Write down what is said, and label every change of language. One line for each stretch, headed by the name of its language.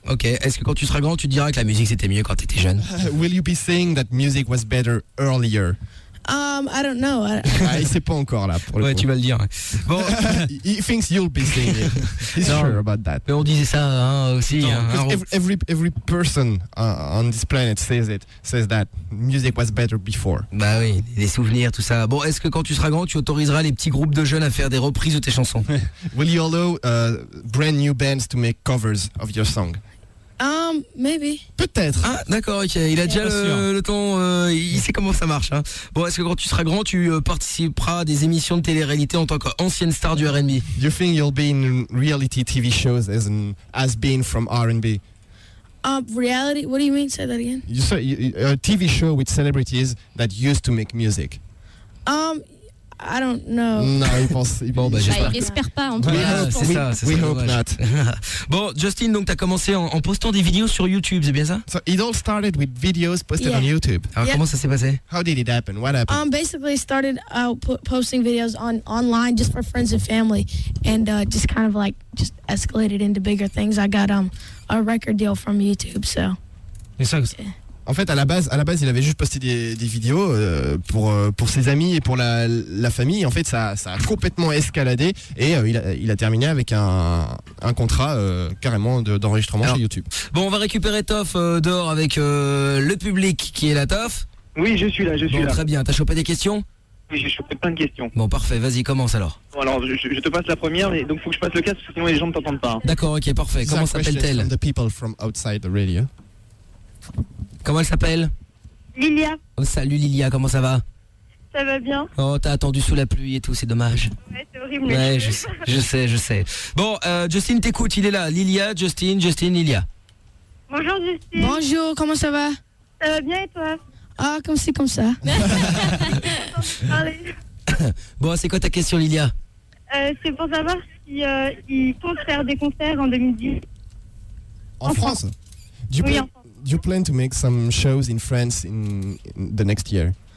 French: Ok, est-ce que quand tu seras grand, tu diras que la musique c'était mieux quand t'étais jeune?
English: Will you be saying that music was better earlier? I don't know.
French: Ah, il sait pas encore là. Pour ouais, le tu vas le dire.
English: Bon, he thinks you'll be saying it. He's non, sure about that.
French: Mais on disait ça hein, aussi.
English: Non, every person on this planet says that music was better before.
French: Bah oui, les souvenirs, tout ça. Bon, est-ce que quand tu seras grand, tu autoriseras les petits groupes de jeunes à faire des reprises de tes chansons?
English: Will you allow brand new bands to make covers of your song? Maybe.
French: Peut-être. Ah, d'accord, ok. Il a déjà le temps. Il sait comment ça marche. Hein. Bon, est-ce que quand tu seras grand, tu participeras à des émissions de télé-réalité en tant qu'ancienne star du R&B?
English: Do you think you'll be in reality TV shows as in, as being from R&B? Reality? What do you mean? Say that again. You saw a TV show with celebrities that used to make music. I don't know.
French: Non, il pense. Bon, ben, j'espère pas. En tout cas, c'est ça.
English: We hope not.
French: Bon, Justin, donc, t'as commencé en postant des vidéos sur YouTube, c'est bien ça?
English: So it all started with videos posted on YouTube.
French: Alors, comment ça s'est passé?
English: How did it happen? What happened? Basically, started posting videos online just for friends and family, and just kind of like just escalated into bigger things. I got a record deal from YouTube, so.
French: Et ça. Yeah. En fait, à la base, il avait juste posté des vidéos pour ses amis et pour la famille. En fait, ça a complètement escaladé et il a terminé avec un contrat carrément d'enregistrement. Alors, chez YouTube. Bon, on va récupérer Toff dehors avec le public qui est là, Toff. Oui, je suis là, Bon, très bien. T'as chopé des questions? Oui, j'ai chopé plein de questions. Bon, parfait, vas-y, commence alors. Bon, alors, je te passe la première, mais donc faut que je passe le casque, sinon les gens ne t'entendent pas. D'accord, ok, parfait. Comment Zach s'appelle-t-elle?
English: The people from outside the radio.
French: Comment elle s'appelle? Lilia. Oh, salut Lilia, comment ça va? Ça va bien. Oh, t'as attendu sous la pluie et tout, c'est dommage. Ouais, c'est horrible. Ouais, je sais. Bon, Justin t'écoute, il est là. Lilia, Justin, Lilia. Bonjour Justin. Bonjour, comment ça va? Ça va bien et toi? Ah, comme c'est comme ça. Bon, c'est quoi ta question Lilia? C'est pour savoir s'ils comptent faire des concerts en 2010. En France? Oui, en France.
English: Do you plan to make some shows in France in the next year?